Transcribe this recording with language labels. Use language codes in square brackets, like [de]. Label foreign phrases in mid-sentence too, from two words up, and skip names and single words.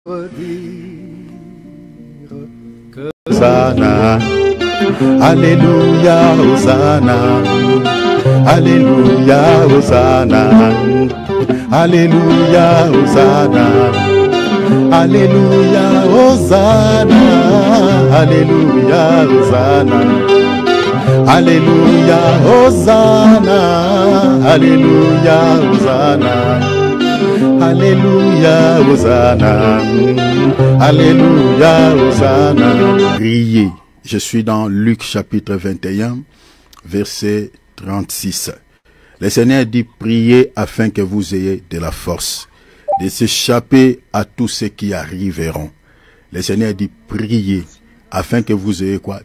[fr] dire que Hosanna, Alléluia, Hosanna, Alléluia, Hosanna, Alléluia, Hosanna, Alléluia, Hosanna, Alléluia, Hosanna, Alléluia, Hosanna, Alléluia, Hosanna, Alléluia, Hosanna, Alléluia, Hosanna. Priez. Je suis dans Luc chapitre 21, verset 36. Le Seigneur dit, priez afin que vous ayez de la force, de s'échapper à tous ceux qui arriveront. Le Seigneur dit, priez afin que vous ayez quoi?